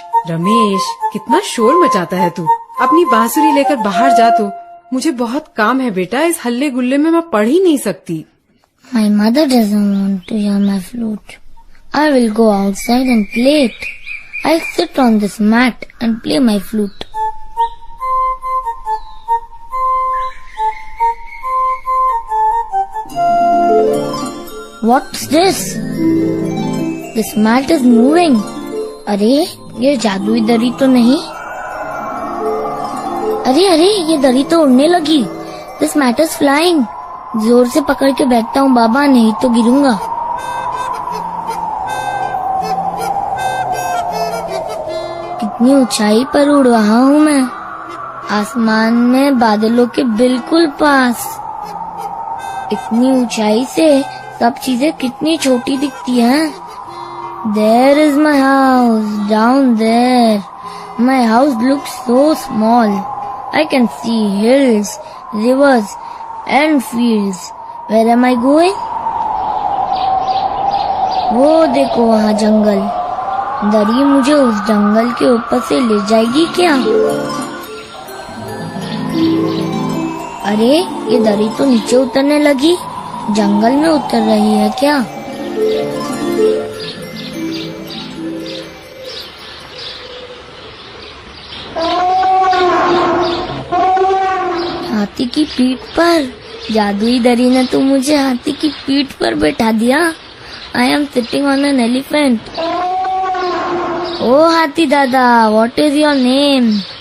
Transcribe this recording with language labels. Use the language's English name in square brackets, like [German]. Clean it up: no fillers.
[Hindi] रमेश, कितना शोर मचाता है तू। अपनी बांसुरी लेकर बाहर जा। तो मुझे बहुत काम है बेटा, इस हल्ले गुल्ले में मैं पढ़ ही नहीं सकती। [English] My mother doesn't want to hear my flute. I will go outside and play it. I'll sit on this mat and play my flute. What's this? This mat is moving. [Hindi] अरे ये जादुई दरी तो नहीं? अरे अरे ये दरी तो उड़ने लगी। [English] This mat is flying. [Hindi] जोर से पकड़ के बैठता हूँ बाबा, नहीं तो गिरूंगा। कितनी ऊंचाई पर उड़ रहा हूँ मैं, आसमान में बादलों के बिल्कुल पास। इतनी ऊंचाई से सब चीजें कितनी छोटी दिखती हैं। [English] There is my house, down there. My house looks so small. I can see hills, rivers and fields. Where am I going? [Hindi] वो देखो वहाँ जंगल। दरी मुझे उस जंगल के ऊपर से ले जाएगी क्या? अरे ये दरी तो नीचे उतरने लगी, जंगल में उतर रही है क्या? हाथी की पीठ पर। जादुई दरी ने तो मुझे हाथी की पीठ पर बैठा दिया। [English] I am sitting on an elephant. Oh [Hindi] हाथी दादा, [English] what is your name?